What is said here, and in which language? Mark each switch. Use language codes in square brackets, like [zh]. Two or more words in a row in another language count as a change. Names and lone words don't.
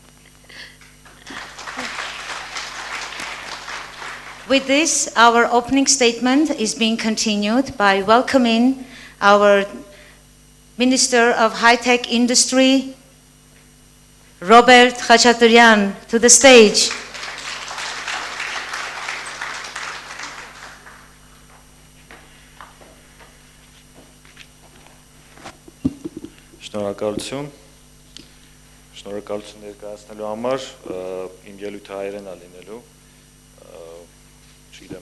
[en] With this, our opening statement is being continued by welcoming our Minister of High-Tech Industry, Robert Khachaturian, to the stage. [hy] Շնորհակալություն ներկայացնելու համար, իմ ելույթը հայերեն է լինելու, չգիտեմ